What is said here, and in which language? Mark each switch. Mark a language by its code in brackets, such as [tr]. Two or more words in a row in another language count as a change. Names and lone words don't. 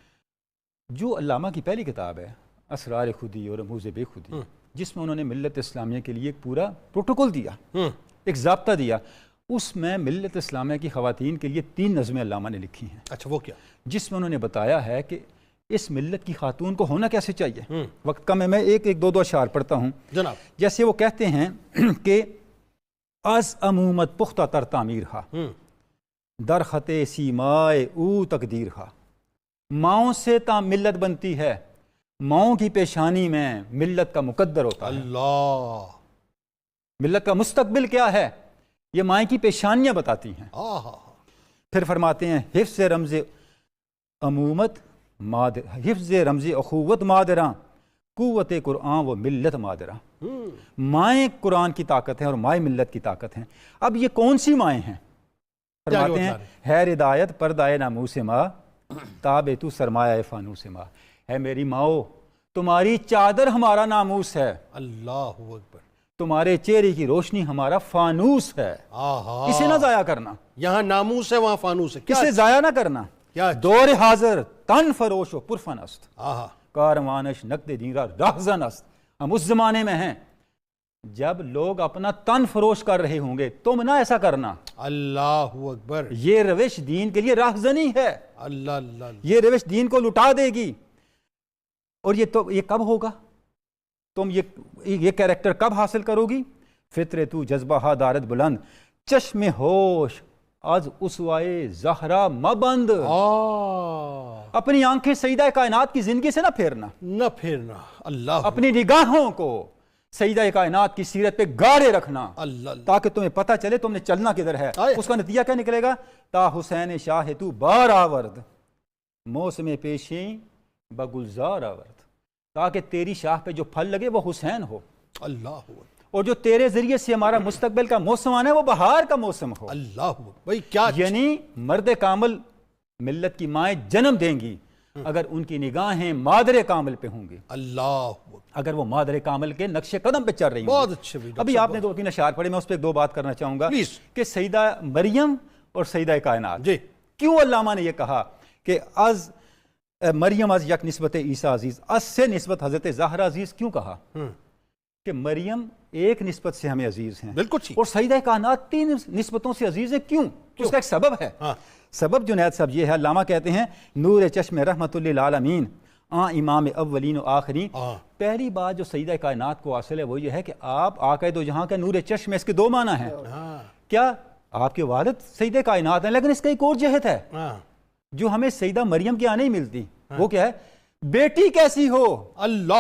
[ur] جو علامہ کی پہلی کتاب ہے اسرار خودی اور رموز بے خودی، جس میں انہوں نے ملت اسلامیہ کے لیے ایک پورا پروٹوکول دیا، ایک ضابطہ دیا، اس میں ملت اسلامیہ کی خواتین کے لیے 3 نظمیں علامہ نے لکھی ہیں۔ اچھا، وہ کیا؟ جس میں انہوں نے بتایا ہے کہ اس ملت کی خاتون کو ہونا کیسے چاہیے۔ وقت کم ہے، میں ایک دو اشعار پڑھتا ہوں جناب۔ جیسے وہ کہتے ہیں کہ [fa] از عمومت پختہ تر تعمیر ہا، در خط سیمائے او تقدیر ہا۔ [ur] ماؤں سے تا ملت بنتی ہے، ماؤں کی پیشانی میں ملت کا مقدر ہوتا ہے۔ اللہ، ملت کا مستقبل کیا ہے یہ مائیں کی پیشانیاں بتاتی ہیں۔ پھر فرماتے ہیں [fa] حفظ رمز عمومت حفظ رمز اخوت مادراں، قوت قرآن و ملت مادراں۔ [ur] مائیں قرآن کی طاقت ہیں اور مائیں ملت کی طاقت ہیں۔ اب یہ کون سی مائیں ہیں؟ فرماتے ہیں [fa] ہے ہدایت پردائے ناموس ماں، تاب تو سرمایہ فانوس ماں۔ [ur] ہے میری ماؤ، تمہاری چادر ہمارا ناموس ہے، [ar] اللہ اکبر، [ur] تمہارے چہرے کی روشنی ہمارا فانوس ہے۔ اسے نہ ضائع کرنا، یہاں ناموس ہے وہاں فانوس ہے، اسے ضائع نہ کرنا۔ [fa] دور حاضر تن فروش و پرفن است، کاروانش نقد دیرا راہزن است۔ [ur] ہم اس زمانے میں ہیں جب لوگ اپنا تن فروش کر رہے ہوں گے، تم نہ ایسا کرنا۔ [ar] اللہ اکبر، [ur] یہ روش دین کے لیے راہزنی ہے، [ar] اللہ اللہ، [ur] یہ روش دین کو لٹا دے گی۔ اور یہ کب ہوگا؟ تم یہ کیریکٹر کب حاصل کرو گی؟ [fa] فطر تو جذبہ ہا دارت بلند، چشم ہوش از اسوائے زہرا مبند۔ [ur] اپنی آنکھیں سیدہ کائنات کی زندگی سے نہ پھیرنا، اللہ، اپنی نگاہوں کو سیدہ کائنات کی سیرت پہ گاڑے رکھنا، اللہ، تاکہ تمہیں پتہ چلے تم نے چلنا کدھر ہے۔ اس کا نتیجہ کیا نکلے گا؟ [fa] تا حسین شاہ تو بار آورد، موسم پیشیں بگلزار آورد۔ [ur] تاکہ تیری شاہ پہ جو پھل لگے وہ حسین ہو، اللہ، اور جو تیرے ذریعے سے ہمارا مستقبل کا موسم آنا ہے وہ بہار کا موسم ہو۔ اللہ، بھائی کیا، یعنی مرد کامل ملت کی مائیں جنم دیں گی اگر ان کی نگاہیں مادر کامل پہ ہوں گی، [ar] اللہ اکبر، [ur] اگر وہ مادر کامل کے نقش قدم پہ چل رہی ہوں بہت اچھے بھی ابھی آپ نے 2-3 اشعار پڑھے، میں اس پہ 2 بات کرنا چاہوں گا [en] Please. [ur] کہ سیدہ مریم اور سیدہ کائنات، جی کیوں علامہ نے یہ کہا کہ [fa] از مریم از یک نسبت عیسیٰ عزیز، از سے نسبت حضرت زہرا عزیز [ur] کیوں کہا؟ کہ مریم ایک نسبت سے ہمیں عزیز ہیں، بالکل ٹھیک، اور سیدہ کائنات 3 نسبتوں سے عزیز ہیں، کیوں؟ اس کا ایک سبب ہے، ہاں سبب جنید صاحب یہ ہے، علامہ کہتے ہیں [fa] نور چشم رحمت للعالمین امام اولین و آخرین، [ur] پہلی بات جو سیدہ کائنات کو حاصل ہے وہ یہ ہے کہ آپ آقا دو جہاں کا نور چشم ہے، اس کے 2 معنی ہیں، کیا آپ کے والد سیدہ کائنات ہیں، لیکن اس کا ایک اور جہت ہے جو ہمیں سیدہ مریم کے آنے ہی ملتی، وہ کیا ہے؟ بیٹی کیسی ہو، اللہ